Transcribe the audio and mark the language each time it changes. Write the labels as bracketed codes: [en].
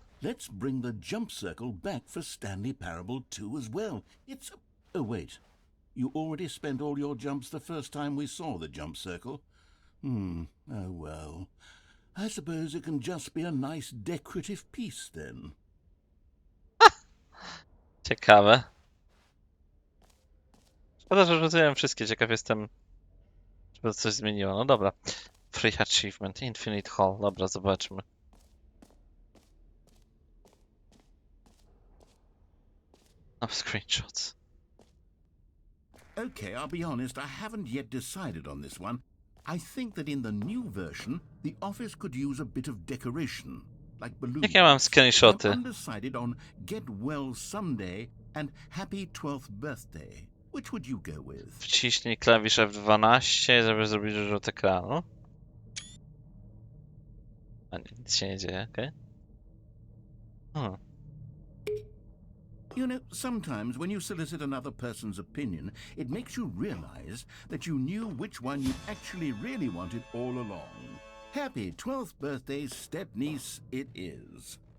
[en] Let's bring the jump circle back for Stanley Parable 2 as well. It's... Oh, wait. You already spent all your jumps the first time we saw the jump circle? Oh, well. I suppose it can just be a nice decorative piece then. [pl] Ciekawe. Szkoda, że rzuciłem wszystkie. Ciekaw jestem, czy to coś zmieniło. No dobra. Free Achievement. Infinite Hall. Dobra, zobaczmy. [en] No, screenshots. Okay, I'll be honest, I haven't yet decided on this one. I think that in the new version, the office could use a bit of decoration, like balloons. [pl] Jakie mam screenshoty? [en] I'm undecided on Get Well Someday and Happy 12th Birthday. Which would you go with? [pl] Wciśnij klawisz F12, żeby zrobić rzut ekranu. A nie, nic się nie dzieje, okej. [en] You know, sometimes when you solicit another person's opinion, it makes you realize that you knew which one you actually really wanted all along. Happy 12th birthday, step-niece, it is.